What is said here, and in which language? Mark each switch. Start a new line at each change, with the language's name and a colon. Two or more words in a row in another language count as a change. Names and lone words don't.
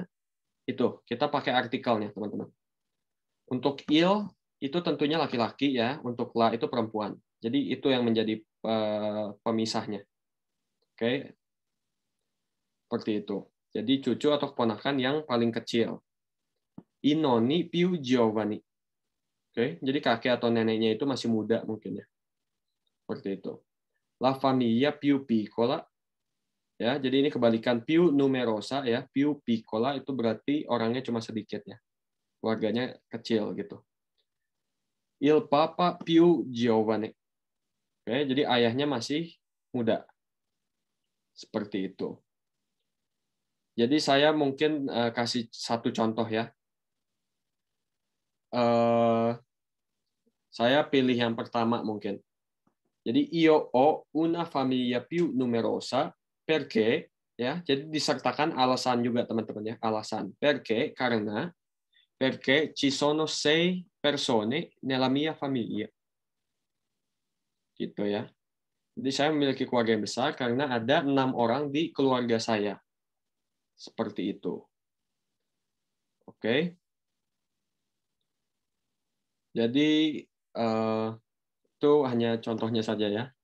Indonesian: Itu, kita pakai artikelnya, teman-teman. Untuk il, itu tentunya laki-laki ya. Untuk la, itu perempuan. Jadi, itu yang menjadi pemisahnya. Oke. Seperti itu. Jadi, cucu atau keponakan yang paling kecil.
Italian: I nonni più giovani.
Indonesian: Oke, jadi kakek atau neneknya itu masih muda mungkin ya. Seperti itu.
Italian: La famiglia più piccola.
Indonesian: Ya, jadi ini kebalikan
Italian: più numerosa
Indonesian: ya.
Italian: Più piccola
Indonesian: itu berarti orangnya cuma sedikit ya. Keluarganya kecil gitu.
Italian: Il papa più giovane.
Indonesian: Oke, jadi ayahnya masih muda. Seperti itu. Jadi saya mungkin kasih satu contoh ya. Saya pilih yang pertama mungkin. Jadi
Italian: io ho una famiglia più numerosa perché
Indonesian: ya, jadi disertakan alasan juga teman-teman ya, alasan.
Italian: Perché karena ci sono 6 persone nella mia famiglia.
Indonesian: Gitu ya. Jadi saya memiliki keluarga yang besar karena ada 6 orang di keluarga saya. Seperti itu. Oke. Jadi itu hanya contohnya saja ya.